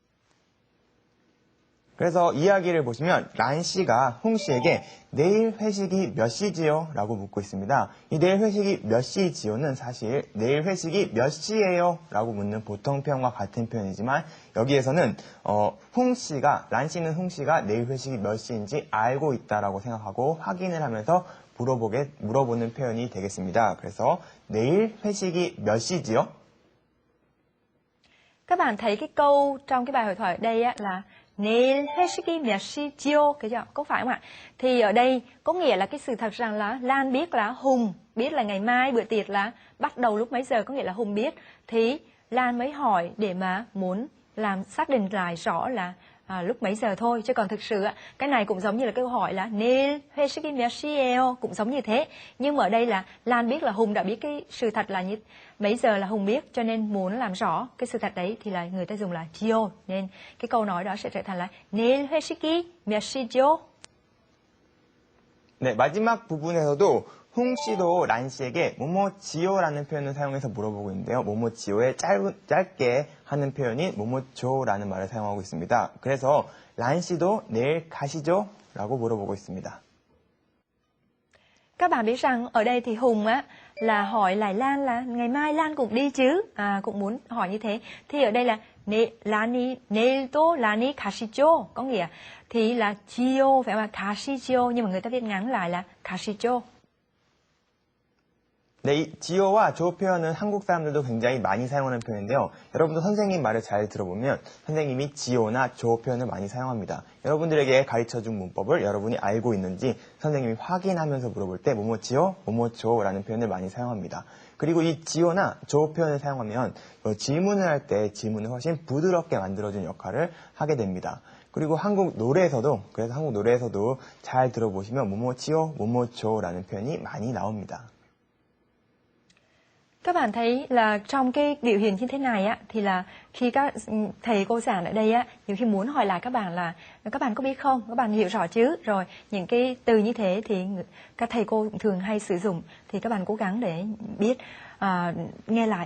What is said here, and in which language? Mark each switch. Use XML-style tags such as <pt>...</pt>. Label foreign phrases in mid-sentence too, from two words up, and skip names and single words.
<ko>그래서 이야기를 보시면 란 씨가 홍 씨에게 내일 회식이 몇 시지요? 라고 묻고 있습니다. 이 내일 회식이 몇 시지요는 사실 내일 회식이 몇 시예요? 라고 묻는 보통 표현과 같은 표현이지만 여기에서는 란 씨는 홍 씨가 내일 회식이 몇 시인지 알고 있다라고 생각하고 확인을 하면서 물어보는 표현이 되겠습니다. 그래서 내일 회식이 몇 시지요?</ko> <vi>Các bạn thấy cái câu trong cái bài hội thoại ở đây á, là</vi> <ko>내일 회식이 몇 시지요?</ko> <vi>Có phải không ạ? Thì ở đây có nghĩa là cái sự thật rằng là Lan biết là Hùng biết là ngày mai bữa tiệc là bắt đầu lúc mấy giờ, có nghĩa là Hùng biết. Thì Lan mới hỏi để mà muốn làm xác định lại rõ là lúc mấy giờ thôi. Chứ còn thực sự cái này cũng giống như là câu hỏi là</vi> <ko>내일 회식이 몇 시예요?</ko> <vi>Cũng giống như thế. Nhưng mà ở đây là Lan biết là Hùng đã biết cái sự thật là như mấy giờ là Hùng biết, cho nên muốn làm rõ cái sự thật đấy thì là người ta dùng là 지요. Nên cái câu nói đó sẽ trở thành là</vi> <ko>내일 회식이 몇 시죠? 네, 마지막 부분에서도 홍 씨도 란 씨에게 뭐뭐지요라는 표현을 사용해서 물어보고 있는데요. 뭐뭐지요의 짧게 하는 표현인 뭐뭐조라는 말을 사용하고 있습니다. 그래서 란 씨도 내일 가시죠? 라고 물어보고 있습니다.</ko> <vi>Các bạn biết rằng ở đây thì Hùng á là hỏi lại Lan là ngày mai Lan cũng đi chứ, cũng muốn hỏi như thế. Thì ở đây là Lani</vi> <ko>내일도 Lani 가시죠,</ko> <vi>có nghĩa thì là chiều phải không? 가시죠, nhưng mà người ta viết ngắn lại là 가시죠.</vi> <ko>네, 이 지요와 조 표현은 한국 사람들도 굉장히 많이 사용하는 표현인데요. 여러분도 선생님 말을 잘 들어보면 선생님이 지요나 조 표현을 많이 사용합니다. 여러분들에게 가르쳐준 문법을 여러분이 알고 있는지 선생님이 확인하면서 물어볼 때 뭐뭐지요, 뭐뭐조라는 표현을 많이 사용합니다. 그리고 이 지요나 조 표현을 사용하면 질문을 할 때 질문을 훨씬 부드럽게 만들어주는 역할을 하게 됩니다. 그리고 한국 노래에서도 잘 들어보시면 뭐뭐지요, 뭐뭐조라는 표현이 많이 나옵니다.</ko> <vi>Các bạn thấy là trong cái biểu hiện như thế này á, thì là khi các thầy cô giảng ở đây á, nhiều khi muốn hỏi lại các bạn là các bạn có biết không, các bạn hiểu rõ chứ, rồi những cái từ như thế thì các thầy cô thường hay sử dụng, thì các bạn cố gắng để biết nghe lại.</vi>